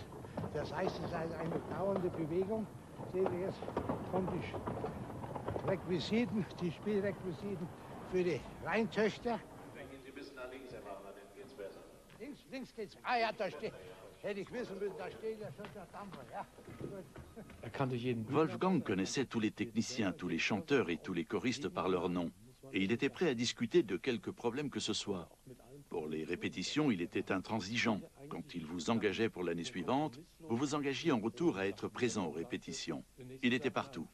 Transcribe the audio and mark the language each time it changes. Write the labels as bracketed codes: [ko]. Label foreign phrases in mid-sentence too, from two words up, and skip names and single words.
[de] Das heißt, es ist eine dauernde Bewegung. Sehen wir jetzt, kommen die Requisiten, die Spielrequisiten für die Rheintöchter. Dann gehen Sie ein bisschen nach links, Herr Wagner, dann geht's besser. Links geht's. Ah ja, da steht. Hätte ich wissen müssen, da steht ja schon der Dampfer. Ja, gut. [fr] Wolfgang connaissait tous les techniciens, tous les chanteurs et tous les choristes par leur nom. Et il était prêt à discuter de quelque problème que ce soit. Pour les répétitions, il était intransigeant. Quand il vous engageait pour l'année suivante, vous vous engagiez en retour à être présent aux répétitions. Il était partout.